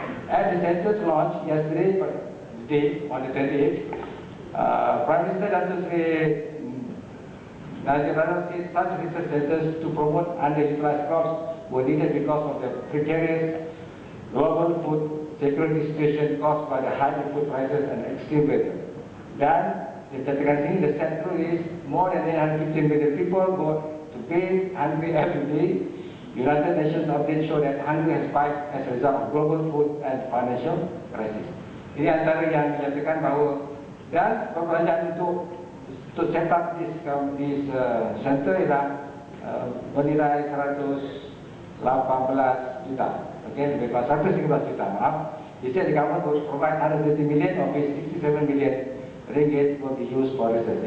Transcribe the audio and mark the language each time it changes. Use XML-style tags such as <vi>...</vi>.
<en>At the center's launch yesterday, on the 28th, Prime Minister Datuk Seri Najib Razak said such research centers to promote underutilized crops were needed because of the precarious global food security situation caused by the high input prices and extreme weather.</en> <ms>Dan dinyatakan sini,</ms> <en>the center is more than 815 million people go to bed hungry every day. United Nations update show that hunger has spiked as a result of global food and financial crisis.</en> <ms>Ini antara yang dinyatakan bahawa dan perbelanjaan untuk</ms> <en>set up this center</en> <ms>ialah bernilai 118 juta. Okay, lebih kurang 113 juta, maaf.</ms> <en>He said the government will provide 130 million of which 67 million ringgit will be used for research.</en>